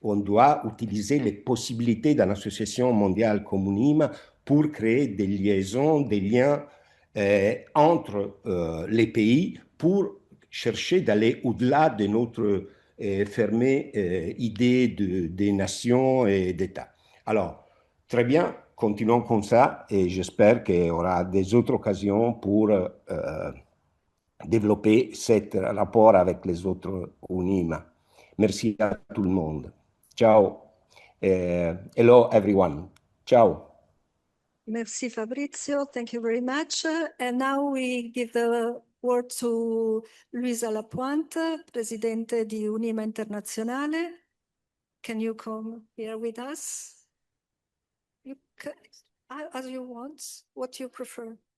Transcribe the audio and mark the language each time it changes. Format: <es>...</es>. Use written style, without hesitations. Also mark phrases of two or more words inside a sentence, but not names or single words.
<fr>On doit utiliser les possibilités d'une association mondiale comme UNIMA pour créer des liaisons, des liens entre les pays pour chercher d'aller au-delà de notre fermée idée des nations et d'États. Alors, très bien, continuons comme ça et j'espère qu'il y aura des autres occasions pour développer ce rapport avec les autres UNIMA. Merci à tout le monde. Ciao.</fr> <en>Hello, everyone. Ciao.</en> <fr>Merci Fabrizio,</fr> <en>thank you very much. And now we give the word to Luisa Lapointe,</en> <it>Presidente di UNIMA Internazionale.</it> <en>Can you come here with us? You can, as you want, what you prefer.</en>